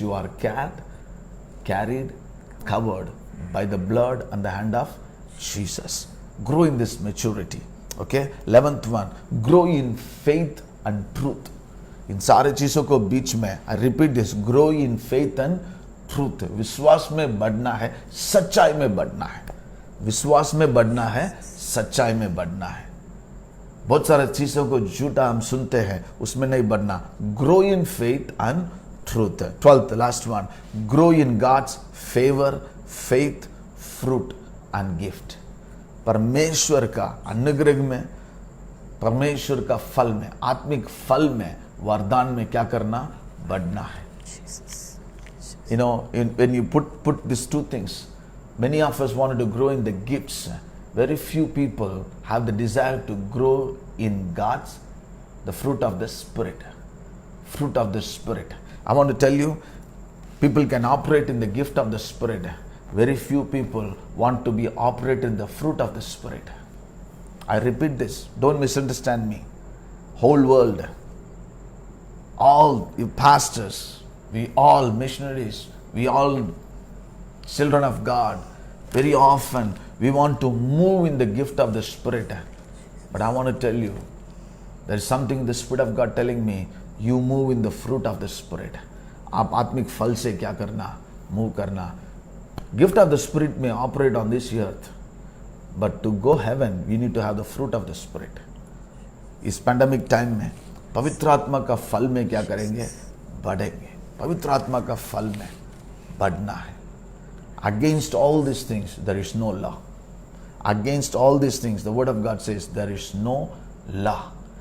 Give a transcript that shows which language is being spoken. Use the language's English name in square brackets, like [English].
[English] You are cared, carried, covered by the blood and the hand of Jesus. Grow in this maturity. Okay. 11th one, grow in faith and truth. [Hindi] इन सारे चीजों को बीच में, [English] I repeat this, grow in faith and truth. [Hindi] विश्वास में बढ़ना है, सच्चाई में बढ़ना है. विश्वास में बढ़ना है, सच्चाई में बढ़ना है. बहुत सारे चीजों को झूठा हम सुनते हैं, उसमें नहीं बढ़ना. [English] Grow in faith and truth. 12th, last one, grow in God's favor, faith, fruit and gift. [Hindi] परमेश्वर का अनुग्रह में परमेश्वर का फल में, आत्मिक फल में, वरदान में क्या करना? बढ़ना है. [English] You know, when you put these two things, many of us wanted to grow in the gifts. Very few people have the desire to grow in God's, the fruit of the Spirit. Fruit of the Spirit. I want to tell you, people can operate in the gift of the Spirit. Very few people want to be operate in the fruit of the Spirit. I repeat this, don't misunderstand me. Whole world, all you pastors, we all missionaries, we all children of God, very often we want to move in the gift of the Spirit. But I want to tell you, there is something the Spirit of God telling me, you move in the fruit of the Spirit. [Hindi] आप आत्मिक फल से क्या करना? Move करना. [English] Gift of the Spirit may operate on this earth, but to go heaven, we need to have the fruit of the Spirit. [Hindi] इस pandemic time में पवित्र आत्मा का फल में क्या करेंगे? बढ़ेंगे. पवित्र आत्मा का फल में बढ़ना है. [English] Against all these things, there is no law. Against all these things, the word of God says, there is no law.